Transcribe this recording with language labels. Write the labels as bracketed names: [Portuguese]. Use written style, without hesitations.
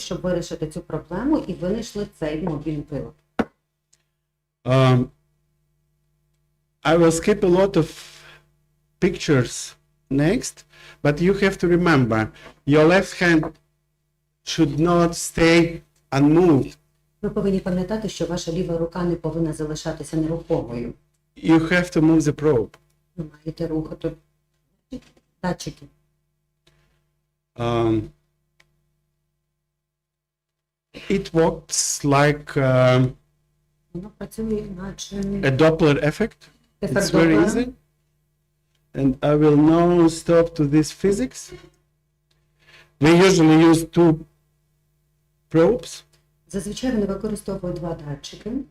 [Ukrainian] щоб вирішити цю проблему, і винайшли цей мобільний прилад. [English] I will skip a lot of pictures next, but you have to remember your left hand should not stay unmoved. [Ukrainian] Ви повинні пам'ятати, що ваша ліва рука не повинна залишатися нерухомою. [English] You have to move the probe. [Ukrainian] Ви маєте рухати датчики. [English] It works like [Ukrainian] Воно працює наче [English] a Doppler effect. It's [Ukrainian] ефект [English] very [Ukrainian] Доплера. [English] easy. And I will now stop to this physics. We usually use two probes, [Ukrainian] Зазвичай вони використовують два датчики,